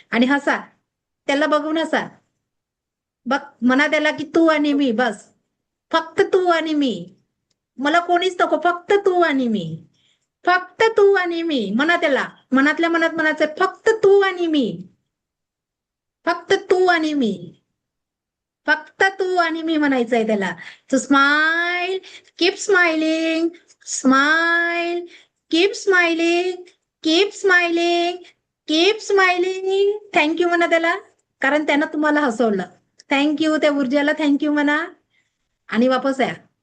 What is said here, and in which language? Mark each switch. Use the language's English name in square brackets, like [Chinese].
[Marathi] आणि हसा, त्याला बघून हसा, बघ, म्हणा त्याला की तू आणि मी, बस फक्त तू आणि मी, मला कोणीच नको, फक्त तू आणि मी, फक्त तू आणि मी, म्हणा त्याला, मनातल्या मनात म्हणायचं फक्त तू आणि मी, फक्त तू आणि मी, फक्त तू आणि मी म्हणायचंय त्याला. [English] So smile, keep smiling, smile, keep smiling, keep smiling, keep smiling. [Marathi] Thank you म्हणा त्याला, कारण त्यानं तुम्हाला हसवलं. थँक्यू, त्या ऊर्जाला थँक्यू म्हणा आणि वापस या.